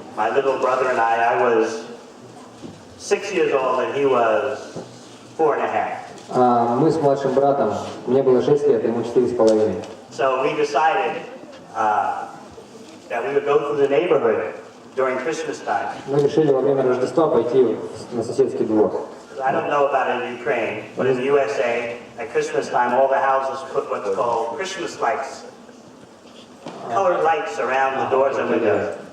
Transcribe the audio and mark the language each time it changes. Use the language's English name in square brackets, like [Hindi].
[English] my little brother and I was 6 years old and he was 4.5. [Russian] Мы с младшим братом, мне было 6 лет, ему 4,5. [English] So we decided that we would go through the neighborhood during Christmas time. [Russian] Мы решили во время Рождества пойти на соседский двор. [English] I don't know about it in Ukraine, but in the USA, at Christmas time, all the houses put what's called Christmas lights. colored lights around the doors and windows.